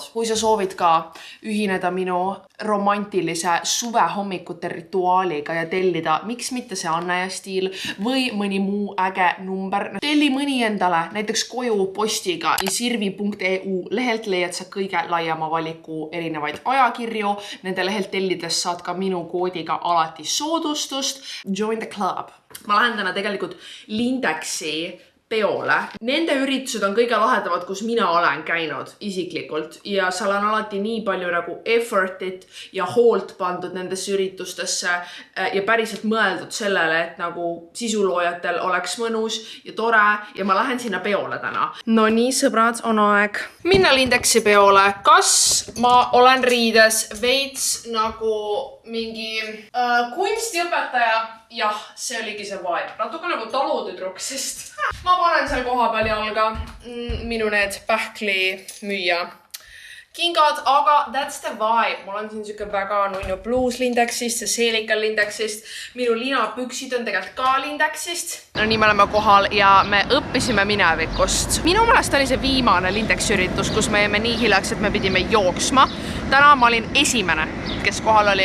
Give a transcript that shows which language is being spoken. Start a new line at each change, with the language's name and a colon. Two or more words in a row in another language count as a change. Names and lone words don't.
Estonian: Kui sa soovid ka ühineda minu romantilise suvehommikute rituaaliga ja tellida, miks mitte see Anne ja Stiil või mõni muu äge number, telli mõni endale näiteks koju postiga sirvi.eu lehelt leiad sa kõige laiema valiku erinevaid ajakirju. Nende lehelt tellides saad ka minu koodiga alati soodustust.
English: Join the club.
Estonian: Ma lähen täna tegelikult Lindexi peole. Nende üritused on kõige lahedamad, kus mina olen käinud isiklikult ja seal on alati nii palju nagu effortit ja hoolt pandud nendesse üritustesse ja päriselt mõeldud sellele, et nagu sisuloojatel oleks mõnus ja tore ja ma lähen sinna peole täna. No nii, sõbrad, on aeg minna Lindexi peole. Kas ma olen riides veits nagu mingi kunstiõpetaja? Jah, see oligi see vibe. Natuke nagu talutüdruk, sest ma panen seal koha peal jalga minu need pähkli müüa kingad, aga
English: that's the vibe.
Estonian: Mul on siin siuke väga nunnu bluus Lindexist ja seelikal Lindexist. Minu linapüksid on tegelikult ka Lindexist. No nii me oleme kohal ja me õppisime minevikust. Minu meelest oli see viimane Lindexi üritus, kus me jäime nii hiljaks, et me pidime jooksma. Täna ma olin esimene, kes kohal oli.